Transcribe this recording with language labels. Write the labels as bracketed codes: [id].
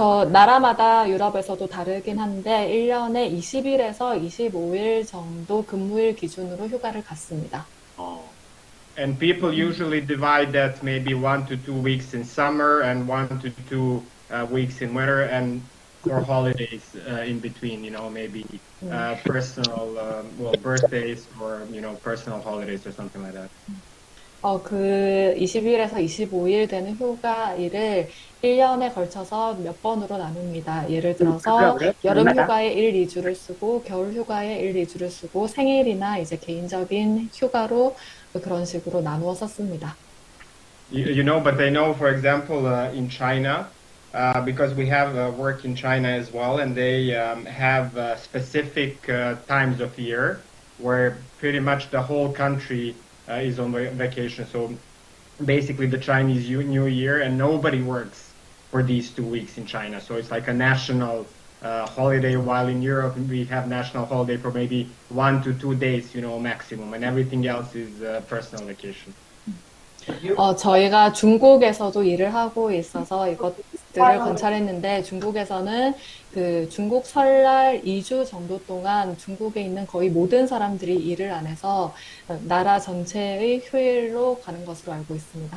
[ko] 나라마다 유럽에서도 다르긴 한데 1년에 20일에서 25일 정도 근무일 기준으로 휴가를 갔습니다. [en] And people usually divide that maybe 1 to 2 weeks in summer and 1 to 2 weeks in winter, and for holidays in between, maybe personal, birthdays or, personal holidays or something like that. [ko] 20일에서 25일 되는 휴가일을 1년에 걸쳐서 몇 번으로 나눕니다. 예를 들어서 여름 휴가에 1, 2주를 쓰고 겨울 휴가에 1, 2주를 쓰고 생일이나 이제 개인적인 휴가로 그런 식으로 나누어 썼습니다. [en] But I know, for example, in China, because we have work in China as well, and they have specific times of year where pretty much the whole country is on vacation. So basically the Chinese New Year, and nobody works for these 2 weeks in China. So it's like a national holiday, while in Europe we have national holiday for maybe 1 to 2 days, maximum, and everything else is personal vacation. [ko] 저희가 중국에서도 일을 하고 있어서 이것들을 관찰했는데 중국에서는 중국 설날 2주 정도 동안 중국에 있는 거의 모든 사람들이 일을 안 해서 나라 전체의 휴일로 가는 것으로 알고 있습니다.